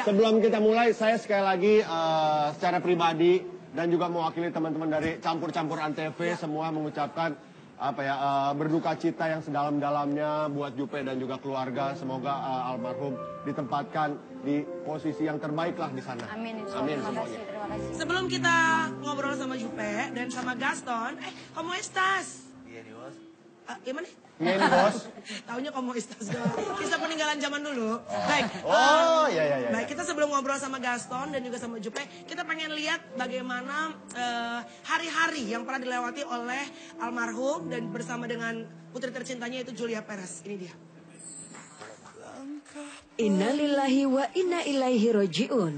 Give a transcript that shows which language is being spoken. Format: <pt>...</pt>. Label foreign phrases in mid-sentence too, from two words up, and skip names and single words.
<id>Sebelum kita mulai, saya sekali lagi secara pribadi dan juga mewakili teman-teman dari Campur-Campur Antv semua mengucapkan berduka cita yang sedalam-dalamnya buat Jupe dan juga keluarga. Semoga almarhum ditempatkan di posisi yang terbaik lah di sana. Amin. Amin Terima semuanya. kasih. Sebelum kita ngobrol sama Jupe dan sama Gaston,</id> <es>¿cómo estás? Bien, ¿y vos?</es> <id>Gimana? Iya nih, bos. Taunya</id> <es>como estás</es> <id>doang. Kisah peninggalan zaman dulu. Baik. Iya. Baik, kita sebelum ngobrol sama Gaston dan juga sama Jupe, kita pengen lihat bagaimana hari-hari yang pernah dilewati oleh almarhum dan bersama dengan putri tercintanya itu Julia Perez. Ini dia.</id> <ar>إنا لله وإنا إليه راجعون.</ar>